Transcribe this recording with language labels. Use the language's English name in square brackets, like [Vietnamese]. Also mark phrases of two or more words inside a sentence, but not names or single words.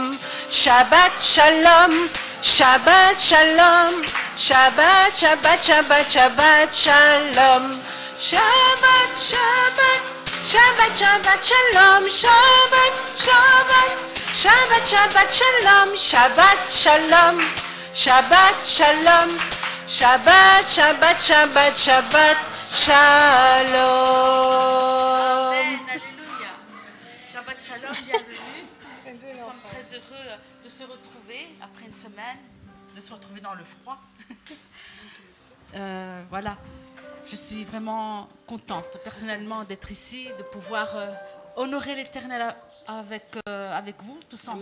[Hebrew] שבת שלום, שבת שלום, שבת, שבת, שבת, שבת שלום, שבת, שבת, שבת, שבת שלום, שבת, שבת, שבת, שבת שלום, שבת שלום, שבת שלום, שבת, שבת, שבת, שבת שלום. [French] Amen, alléluia. [Hebrew] שבת שלום, [French] bienvenue. Nous sommes très heureux de se retrouver après une semaine, de se retrouver dans le froid. Voilà, je suis vraiment contente personnellement d'être ici, de pouvoir honorer l'Éternel avec vous tous ensemble.